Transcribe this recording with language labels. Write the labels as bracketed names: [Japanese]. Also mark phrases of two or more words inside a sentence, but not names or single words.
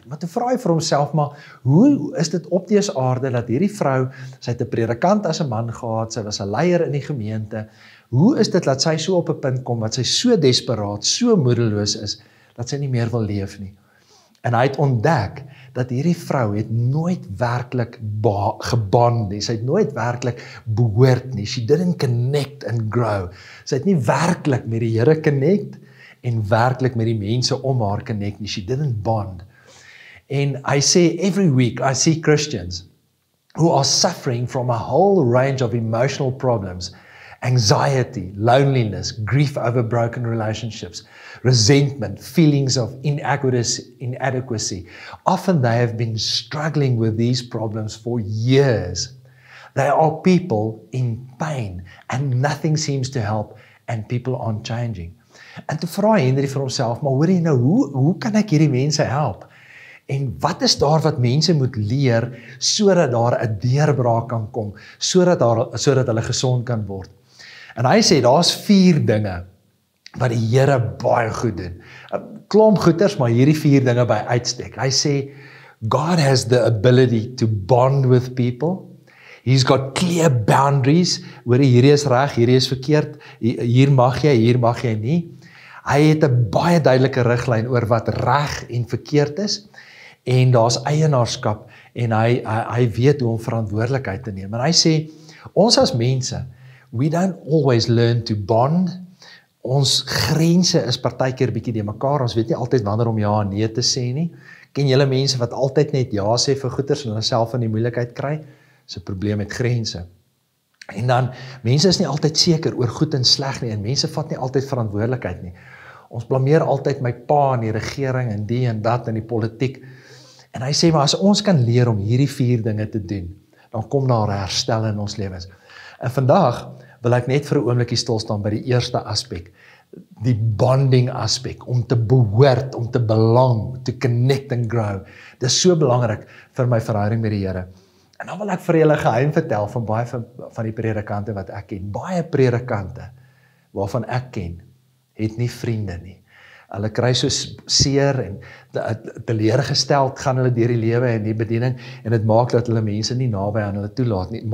[Afrikaans] Maar toe vra hy vir homself, maar hoe is dit op dese aarde dat hierdie vrou, sy het 'n predikant as 'n man gehad, sy was 'n leier in die gemeente, hoe is dit dat sy so op 'n punt kom, wat sy so desperaat, so moedeloos is, dat sy nie meer wil leef nie? En hy het ontdek, dat hierdie vrou het nooit werklik gebond nie, sy het nooit werklik behoort nie, [English] she didn't connect and grow, [Afrikaans] sy het nie werklik met die Here connect, en werklik met die mense om haar connect nie, [English] she didn't bond. [Afrikaans] En hy sê, [English] every week I see Christians who are suffering from a whole range of emotional problems, anxiety, loneliness, grief over broken relationships, resentment, feelings of inadequacy. Often they have been struggling with these problems for years. They are people in pain and nothing seems to help and people aren't changing. [Afrikaans] En toe vra Henry vir homself, maar hoor jy nou, hoe kan ek hierdie mense help? En wat is daar wat mense moet leer, sodat daar 'n deurbraak kan kom, sodat hulle gesond kan word? En hy sê, daar's 4 dinge, wat die Here baie goed doen. 'n Klomp goeters, maar hierdie 4 dinge by uitstek. Hy sê, [English] God has the ability to bond with people. He's got clear boundaries, [Afrikaans] hoor hierdie is reg, hierdie is verkeerd, hier mag jy nie. Hy het 'n baie duidelike riglyn oor wat reg en verkeerd is, en daar's eienaarskap, en hy weet hoe om verantwoordelikheid te neem. En hy sê, ons as mense, [English] we don't always learn to bond. [Afrikaans] Ons grense is partykeer bietjie die mekaar, ons weet nie altyd wanneer om ja en nee te sê nie. Ken julle mense wat altyd net ja sê vir goeders en hulle self in die moeilikheid kry? Dis 'n probleem met grense. En dan, mense is nie altyd seker oor goed en sleg nie, en mense vat nie altyd verantwoordelikheid nie. Ons blameer altyd my pa en die regering en die en dat en die politiek. En hy sê, maar as ons kan leer om hierdie 4 dinge te doen, dan kom daar herstel in ons lewens. En vandag wil ek net vir 'n oombliekie stil staan by die eerste aspek, die bonding aspek, om te behoort, om te belong, [English] to connect and grow. [Afrikaans] Dis so belangrik vir my verhouding met die Here. En dan wil ek vir julle geheim vertel van baie van die predikante wat ek ken. Baie predikante waarvan ek ken, het nie vriende nie. Hulle kry so seer en teleurgesteld gaan hulle deur die lewe en die bediening, en dit maak dat hulle mense nie naby aan hulle toelaat nie.